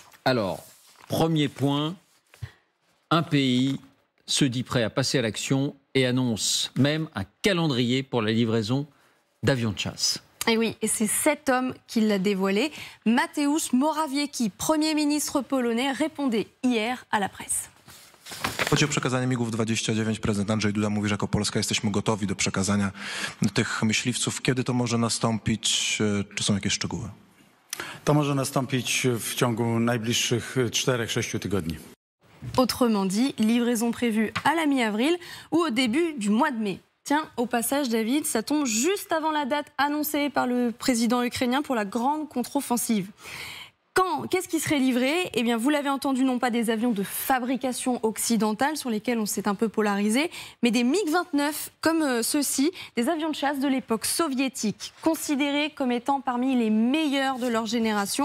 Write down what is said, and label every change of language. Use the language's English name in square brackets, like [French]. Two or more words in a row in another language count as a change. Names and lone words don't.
[French] Alors, premier point, un pays se dit prêt à passer à l'action et annonce même un calendrier pour la livraison d'avions de chasse. Et oui, et c'est cet homme qui l'a dévoilé. Mateusz Morawiecki, Premier ministre polonais, répondait hier à la presse. [Polish] Chodzi o przekazanie MiG-29. Prezydent Andrzej Duda mówi, że jako Polska jesteśmy gotowi do przekazania tych myśliwców. Kiedy to może nastąpić? Czy są jakieś szczegóły? To może nastąpić w ciągu najbliższych 4-6 tygodni. [French] Autrement dit, livraison prévue à la mi-avril ou au début du mois de mai. Tiens, au passage, David, ça tombe juste avant la date annoncée par le président ukrainien pour la grande contre-offensive. Qu'est-ce qui serait livré? Eh bien, vous l'avez entendu, non pas des avions de fabrication occidentale sur lesquels on s'est un peu polarisé, mais des MiG-29 comme ceux-ci, des avions de chasse de l'époque soviétique, considérés comme étant parmi les meilleurs de leur génération.